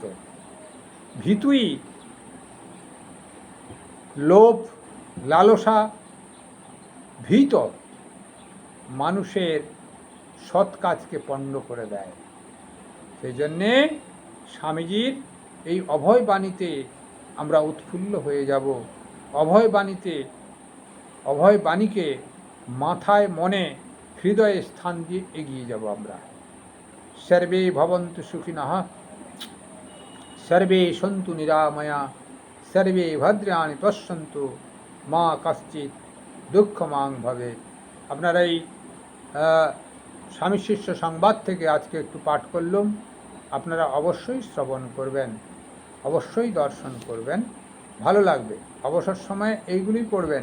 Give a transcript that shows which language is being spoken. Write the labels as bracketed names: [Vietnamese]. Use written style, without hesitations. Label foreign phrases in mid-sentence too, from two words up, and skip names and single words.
[Bangla] ভীতুই লোভ লালসা ভীত মানুষের সৎ কাজকে পণ্ড করে দেয়। সেই জন্যে স্বামীজির এই অভয় বাণীতে আমরা উৎফুল্ল হয়ে যাব। অভয় বাণীকে মাথায় মনে হৃদয়ে স্থান দিয়ে এগিয়ে যাব আমরা। [Sanskrit] সর্বে ভবন্তু সুখিনঃ, সর্বে সন্তু নিরাময়া, সর্বে ভদ্রাণি পশ্যন্তু, মা কশ্চিৎ দুঃখমাং ভবেৎ। [Bangla] আপনারা এই স্বামী শিষ্য সংবাদ থেকে আজকে একটু পাঠ করলাম। আপনারা অবশ্যই শ্রবণ করবেন, অবশ্যই দর্শন করবেন, ভালো লাগবে। অবসর সময়ে এইগুলি করবেন।